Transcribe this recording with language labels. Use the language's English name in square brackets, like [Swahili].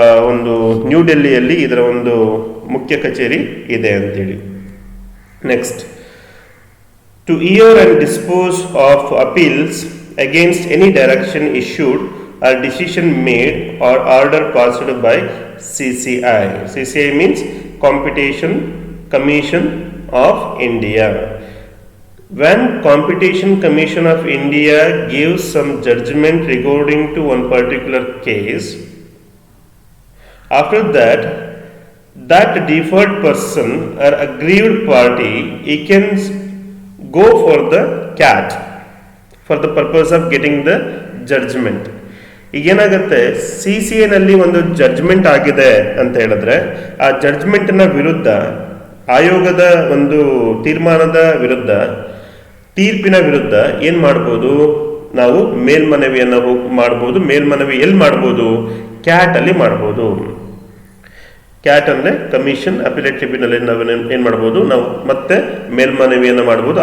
[Kannada] ಒಂದು ನ್ಯೂ ಡೆಲ್ಲಿಯಲ್ಲಿ ಇದರ ಒಂದು ಮುಖ್ಯ ಕಚೇರಿ ಇದೆ ಅಂತೇಳಿ. [English] Next, to hear and dispose of appeals against any direction issued or decision made or order passed by CCI. CCI means Competition Commission of India. When Competition Commission of India gives some judgment regarding to one particular case, after that deferred person or aggrieved party, he can go for the CAT for the purpose of getting the judgment. [Kannada] ಈಗೇನಾಗುತ್ತೆ, CCI ನಲ್ಲಿ ಒಂದು judgment ಆಗಿದೆ ಅಂತ ಹೇಳಿದ್ರೆ ಆ ಜಡ್ಜ್ಮೆಂಟ್ನ ವಿರುದ್ಧ, ಆಯೋಗದ ಒಂದು ತೀರ್ಮಾನದ ವಿರುದ್ಧ, ತೀರ್ಪಿನ ವಿರುದ್ಧ ಏನು ಮಾಡ್ಬೋದು, ನಾವು ಮೇಲ್ಮನವಿಯನ್ನು ಮಾಡ್ಬೋದು. ಮೇಲ್ಮನವಿ ಎಲ್ಲಿ ಮಾಡ್ಬೋದು? ಕ್ಯಾಟ್ ಅಲ್ಲಿ ಮಾಡ್ಬೋದು. ಕ್ಯಾಟ್ ಅಂದರೆ ಕಮಿಷನ್ ಅಪಿಲೇಟ್ ಟ್ರಿಬ್ಯುನಲ್ ನಾವು ಏನು ಮಾಡ್ಬೋದು, ನಾವು ಮತ್ತೆ ಮೇಲ್ಮನವಿಯನ್ನು ಮಾಡ್ಬೋದು.